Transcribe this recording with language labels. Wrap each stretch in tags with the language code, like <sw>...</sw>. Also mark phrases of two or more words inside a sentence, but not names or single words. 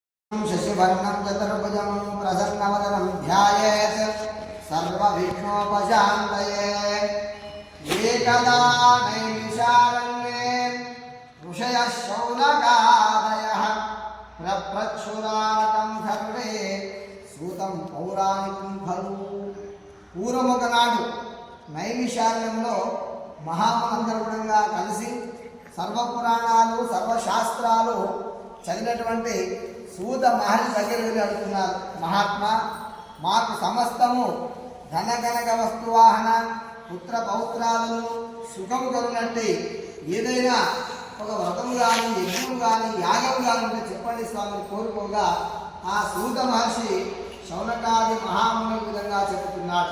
<sa>शशिवर्णं चतुर्भुजं प्रसन्नवदनं ध्यायेत् सर्वविघ्नोपशान्तये। एकदा नैमिषारण्ये ऋषयः शौनकादयः प्रप्रच्छुराणकं सर्वे सूतं पौराणिकं खलु।</sa> <te>పూర్వమొకనాడు నైమిషారణ్యంలో మహామనందరుడంగా కలిసి సర్వపురాణాలు సర్వశాస్త్రాలు చదివినటువంటి సూత మహర్షి దగ్గర వెళ్ళి అడుగుతున్నారు, మహాత్మా మాకు సమస్తము ధనగనక వస్తువాహన పుత్ర పౌత్రాలను సుఖము కలుగునట్టి ఏదైనా ఒక వ్రతము కానీ యజ్ఞము కానీ యాగము కానీ ఉంటే చెప్పండి స్వామిని కోరుకోగా ఆ సూత మహర్షి శౌనకాది మహాముని విధంగా చెబుతున్నాడు.</te>